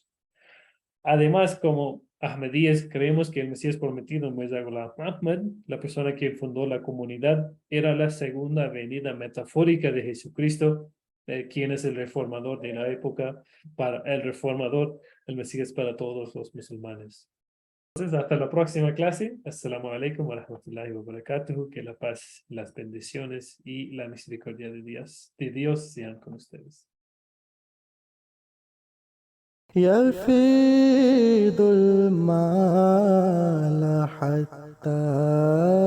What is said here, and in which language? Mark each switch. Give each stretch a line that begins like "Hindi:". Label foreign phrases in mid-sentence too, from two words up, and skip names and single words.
Spanish: Además, como Ahmadíes, creemos que el Mesías prometido, Mirza Ghulam Ahmad, la persona que fundó la comunidad, era la segunda venida metafórica de Jesucristo, quien es el reformador de la época, para el reformador, el Mesías para todos los musulmanes. Entonces, hasta la próxima clase.
Arabic: السلام عليكم ورحمة الله وبركاته.
Spanish: Que la paz, las bendiciones y la misericordia de Dios sean con ustedes.
Arabic: يفيض المال حتى